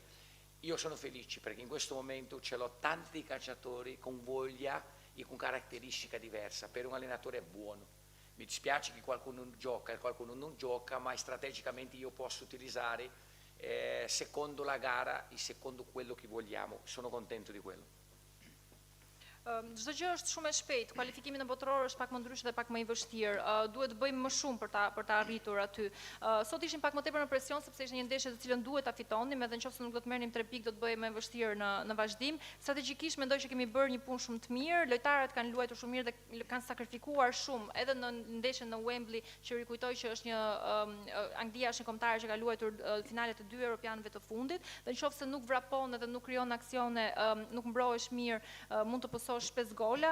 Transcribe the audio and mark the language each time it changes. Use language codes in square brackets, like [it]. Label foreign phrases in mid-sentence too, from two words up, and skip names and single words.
[it] Io sono felice perché in questo momento ce l'ho tanti calciatori con voglia e con caratteristica diversa, per un allenatore è buono. Mi dispiace che qualcuno gioca e qualcuno non gioca, ma strategicamente io posso utilizzare secondo la gara e secondo quello che vogliamo. Sono contento di quello. [sq] Çdo gjë është shumë e shpejtë. Kualifikimi në botëror është pak më ndryshe dhe pak më i vështirë. Duhet të bëjmë më shumë për ta arritur aty. Sot ishim pak më tepër në presion sepse ishte një ndeshje të cilën duhet ta fitonim, edhe nëse nuk do të merrnim 3 pikë do të bëhej më e vështirë në vazhdim. Strategjikisht mendoj që kemi bërë një punë shumë të mirë. Lojtarët kanë luajtur shumë mirë dhe kanë sakrifikuar shumë edhe në ndeshjen në Wembley, që rikujtoj që është një Anglia është një kombëtare që ka luajtur finalet të 2 europianëve të fundit, dhe nëse nuk vrapon edhe nuk krijon aksione, nuk mbrohesh mirë, mund të pësosh 5 gola.